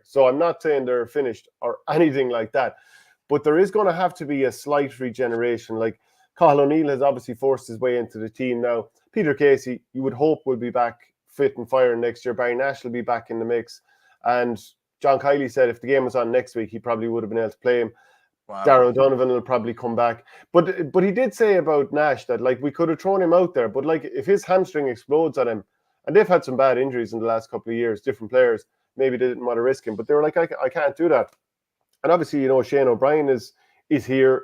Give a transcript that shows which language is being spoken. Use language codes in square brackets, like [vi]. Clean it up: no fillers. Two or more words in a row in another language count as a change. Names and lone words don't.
[en] So I'm not saying they're finished or anything like that. But there is going to have to be a slight regeneration. Like, Cathal O'Neill has obviously forced his way into the team now. Peter Casey, you would hope, will be back fit and firing next year. Barry Nash will be back in the mix. And John Kiley said if the game was on next week, he probably would have been able to play him. Wow. Darragh O'Donovan will probably come back. But he did say about Nash that, like, we could have thrown him out there. But, like, if his hamstring explodes on him, and they've had some bad injuries in the last couple of years, different players, maybe they didn't want to risk him. But they were like, I can't do that. And obviously, you know, Shane O'Brien is here.